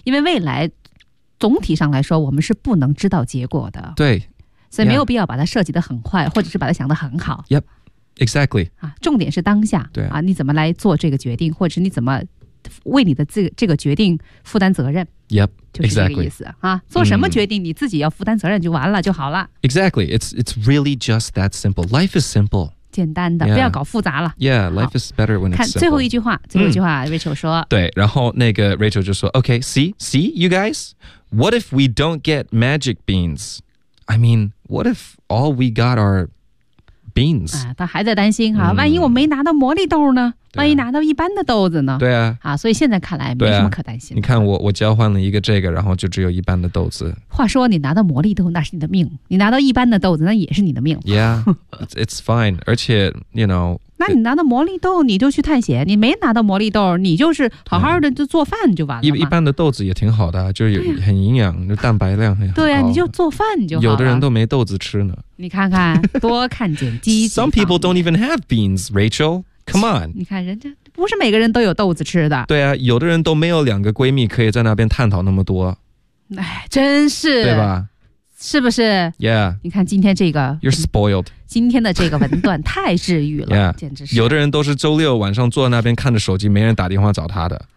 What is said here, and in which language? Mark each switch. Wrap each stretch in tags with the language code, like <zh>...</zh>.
<zh>因为未来总体上来说我们是不能知道结果的对所以没有必要把它设计得很坏或者是把它想得很好</zh> <en>Yep, exactly、</en> <zh>啊、重点是当下对、啊、你怎么来做这个决定或者是你怎么为你的这个决定负担责任</zh> <en>Yep,</en> <zh>exactly 就是这个意思、啊、做什么决定你自己要负担责任就完了就好了</zh> <en>Exactly, it's really just that simple Life is simple</en> <zh>简单的</zh> <en>yeah,</en> <zh>不要搞复杂了</zh> <en>Yeah, life is better when it's simple</en> <zh>看最后一句话最后一句话、嗯、Rachel 说对然后那个</zh> <en>Rachel</en> <zh>就说</zh> <en>OK, see you guys What if we don't get magic beans? I mean, what if all we got are beans?、</en> <zh>啊、他还在担心、啊、万一我没拿到魔力豆呢万一拿到一般的豆子呢对 啊, 啊所以现在看来没什么可担心的、啊、你看 我交换了一个这个然后就只有一般的豆子话说你拿到魔力豆那是你的命你拿到一般的豆子那也是你的命</zh> <en>Yeah, it's fine</en> <zh>而且</zh> <en>you know</en> <zh>那你拿到魔力豆你就去探险你没拿到魔力豆你就是好好的就做饭就完了一般的豆子也挺好的就是很营养、啊、就蛋白量很高对啊你就做饭就好了有的人都没豆子吃呢你看看多看见积极方面</zh> <en>Some people don't even have beans, Rachel Come on</en> <zh>你看人家不是每个人都有豆子吃的对啊有的人都没有两个闺蜜可以在那边探讨那么多哎，真是对吧是不是</zh> <en>Yeah</en> <zh>你看今天这个</zh> <en>You're spoiled</en> <zh>今天的这个文段太治愈了</zh> <en>Yeah</en> <zh>简直是有的人都是周六晚上坐在那边看着手机没人打电话找他的</zh>